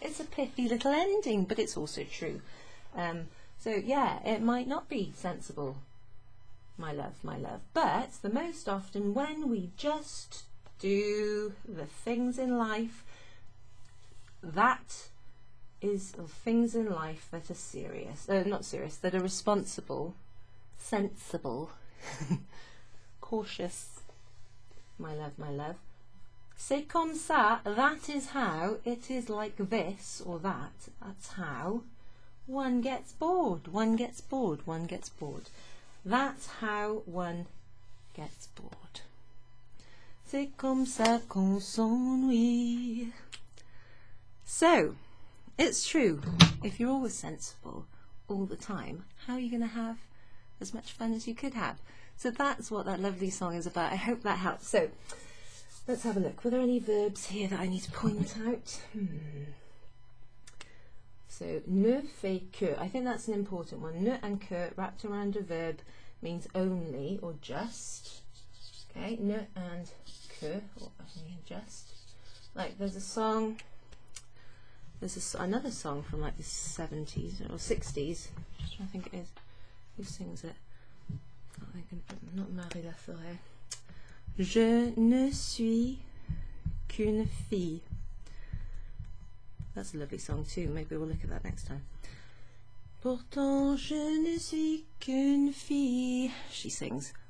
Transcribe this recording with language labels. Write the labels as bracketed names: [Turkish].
[English] It's a pithy little ending, but it's also true. So yeah, it might not be sensible, my love, but the most often when we just do the things in life, that is things in life that are serious, not serious, that are responsible, sensible, cautious, my love. [French] C'est comme ça, [English] that is how, it is like this or that, that's how one gets bored, one gets bored. That's how one gets bored. [French] C'est comme ça qu'on s'ennuie. [English] So, it's true, if you're always sensible all the time, how are you going to have as much fun as you could have? So that's what that lovely song is about. I hope that helps. So, let's have a look. Were there any verbs here that I need to point out? So, [French] ne fait que. [English] I think that's an important one. Ne and que wrapped around a verb means only or just. Okay, ne and que, or just. Like there's a song, another song from like the 70s or 60s. Just trying to think it is. Who sings it? Not Marie Laforêt. [French] Je ne suis qu'une fille. [English] That's a lovely song too. Maybe we'll look at that next time. [French] Pourtant je ne suis qu'une fille, [English] she sings.